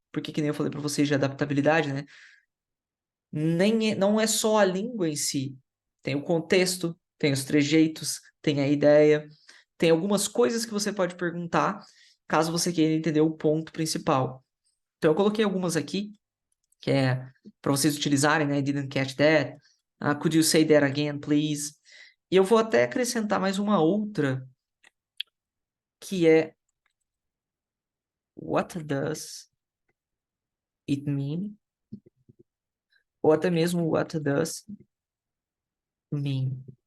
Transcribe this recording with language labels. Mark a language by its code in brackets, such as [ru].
[pt] Porque, que nem eu falei para vocês de adaptabilidade, né? Não é só a língua em si. Tem o contexto, tem os trejeitos, tem a ideia, tem algumas coisas que você pode perguntar caso você queira entender o ponto principal. Então, eu coloquei algumas aqui, que é para vocês utilizarem, né? [en] Didn't catch that. Could you say that again, please? [pt] E eu vou até acrescentar mais uma outra, que é [en] What does it mean? [pt] Ou até mesmo [en] What does mean?